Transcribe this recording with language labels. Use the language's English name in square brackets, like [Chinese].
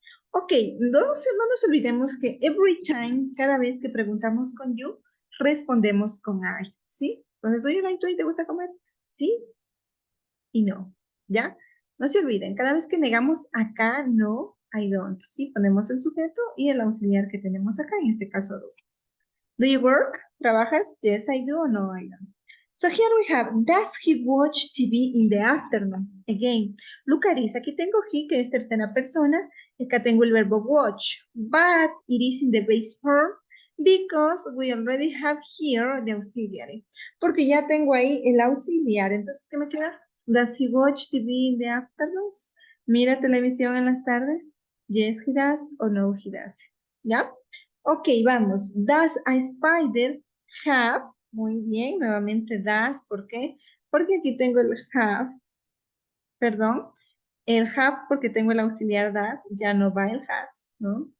[Spanish] Ok, no nos olvidemos que [English] every time, [Spanish] cada vez que preguntamos con you, respondemos con I, ¿sí? Entonces, [English] do you like to eat? [Spanish] ¿Te gusta comer? Sí y no, ¿ya? No se olviden, cada vez que negamos acá, [English] no, I don't, [Spanish] ¿sí? Ponemos el sujeto y el auxiliar que tenemos acá, en este caso, do. [English] Do you work? [Spanish] ¿Trabajas? [English] Yes, I do, or no, I don't. So here we have, does he watch TV in the afternoon? Again, look at this. [Spanish] Aquí tengo he, que es tercera persona. Acá tengo el verbo [English] watch, but it is in the base form because we already have here the auxiliary. [Spanish] Porque ya tengo ahí el auxiliar. Entonces, ¿qué me queda? [English] Does he watch TV in the afternoons? [Spanish] ¿Mira televisión en las tardes? [English] Yes, he does, or no, he does. [Spanish] ¿Ya? Ok, vamos. [English] Does a spider have? [Spanish] Muy bien, nuevamente does. ¿Por qué? Porque aquí tengo el have, perdón. El have porque tengo el auxiliar does, ya no va el has, ¿no?